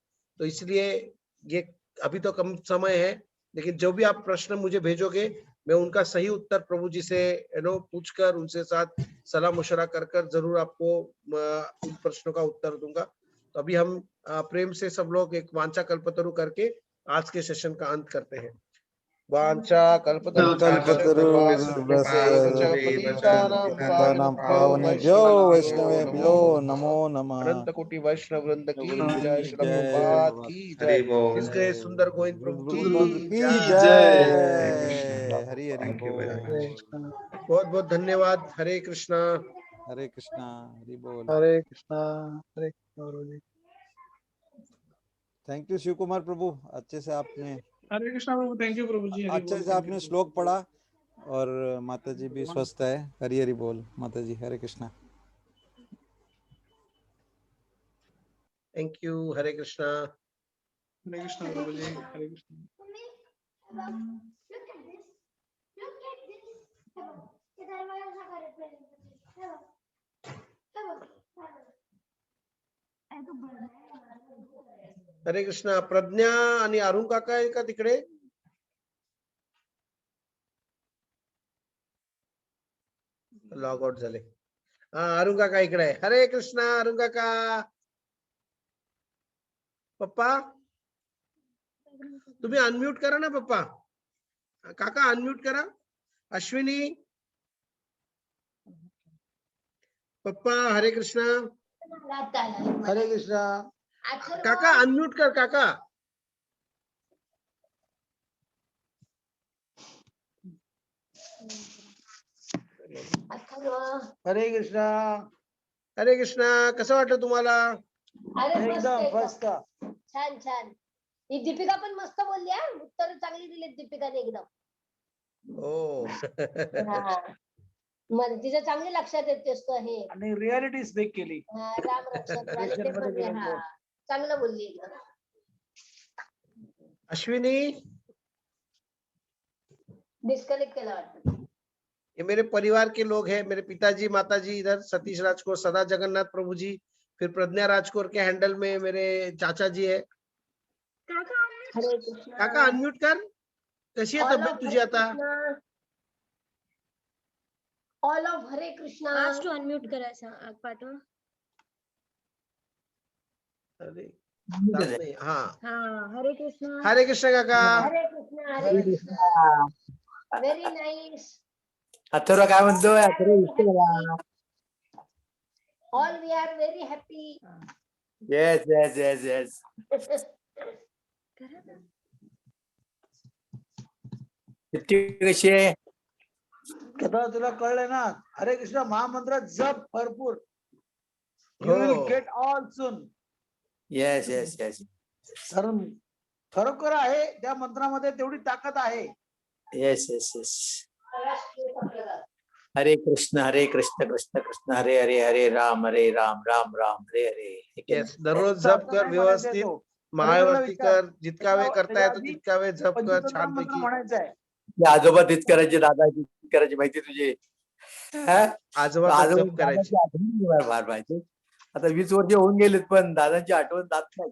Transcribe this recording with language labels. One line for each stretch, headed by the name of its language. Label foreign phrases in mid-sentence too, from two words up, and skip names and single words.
Hindi: तो इसलिए ये अभी तो कम समय है, लेकिन जो भी आप प्रश्न मुझे भेजोगे मैं उनका सही उत्तर प्रभु जी से पूछकर उनसे साथ सलाह मशवरा कर जरूर आपको उन प्रश्नों का उत्तर दूंगा। तो अभी हम प्रेम से सब लोग एक वांछा कल्पतरु करके आज के सेशन का अंत करते हैं।
Sanskrit: वांछा कल्पतरु पावनेभ्यो वैष्णवेभ्यो नमो नमः।
Hindi: अनंत कोटि वैष्णव वृंद की जय, श्री प्रभुपाद की जय, इसके सुंदर गोविंद प्रभु की जय। हरि हरि बोल। बहुत बहुत धन्यवाद। हरे कृष्णा हरि बोल। हरे कृष्णा हरे कृष्णा।
English: thank you
Hindi: शिव कुमार प्रभु, अच्छे से आपने, हरे कृष्णा प्रभु,
English: thank you
Hindi: प्रभु जी, अच्छे से आपने श्लोक पढ़ा और माता जी भी स्वस्थ है। हरि हरि बोल माता जी। हरे कृष्णा।
English: thank you.
Hindi: हरे कृष्णा प्रभु जी, हरे कृष्णा। हरे कृष्णा।
Marathi: प्रज्ञा आणि अरुण काका आहे का तिकडे? लॉग आउट झाले। अरुण काका इकडे आहे। हरे कृष्णा अरुण काका। पप्पा तुम्ही अनम्यूट करा ना पप्पा। काका अनम्यूट करा। अश्विनी पप्पा हरे कृष्णा। हरे कृष्णा। काका अनम्यूट कर काका। हरे कृष्णा। हरे कृष्णा। कसं वाटलं तुम्हाला? एकदम फर्स्ट का। छान छान। ही दीपिका पण मस्त बोलली हा, उत्तर चांगली दिली दीपिकाने एकदम. ओ हा. मग तिचं चांगली लक्षात येतेस तो हे आणि
English: reality speak
Marathi: केली. हा, राम रक्षक वाले ते मध्ये बोलले. गेलो हा, तो. चांगलं बोलली एकदम. अश्विनी, डिस्कनेक्ट केला वाटतं.
Hindi: ये मेरे परिवार के लोग हैं, मेरे पिताजी, माताजी, इधर सतीश राजकोर, सदा जगन्नाथ प्रभु जी, फिर प्रज्ञा राजकोर के हैंडल में मेरे चाचा जी है. हरे कृष्णा.
Marathi: काका अनम्यूट कर. कशी आहे All तब्येत of तुझी हरे आता? कृष्णा.
English: all of हरे कृष्णा.
Marathi: आज टू अनम्यूट करायचा पाठवा. अरे जात नाही. हा, हा, हरे कृष्णा. हरे कृष्ण काका. हरे कृष्णा. हरे कृष्णा.
English: very nice.
Marathi: अथर्व काय म्हणतोय? अथर्व
English: all we are very happy. yes yes yes yes.
Marathi: कशी आहे? आता तुला कळलंय ना, हरे कृष्ण महामंत्र जप भरपूर.
English: you will get all soon. yes yes yes.
Marathi: कारण खरोखर आहे त्या मंत्रामध्ये तेवढी ताकद आहे.
English: yes yes yes.
Sanskrit: हरे कृष्ण कृष्ण कृष्ण हरे हरे, हरे राम राम राम हरे हरे.
Marathi: येस, दररोज जप कर व्यवस्थित, महाआरती कर, जितका वेळ करता येतो तितका वेळ जप कर छानपैकी. म्हणायचं आहे. आजोबा तीच करायचे, दादा तीच करायची, माहिती तुझे आजोबा जप करायचे. फार माहिती. आता 20 वर्ष होऊन गेलेत पण दादांची आठवण जात नाही.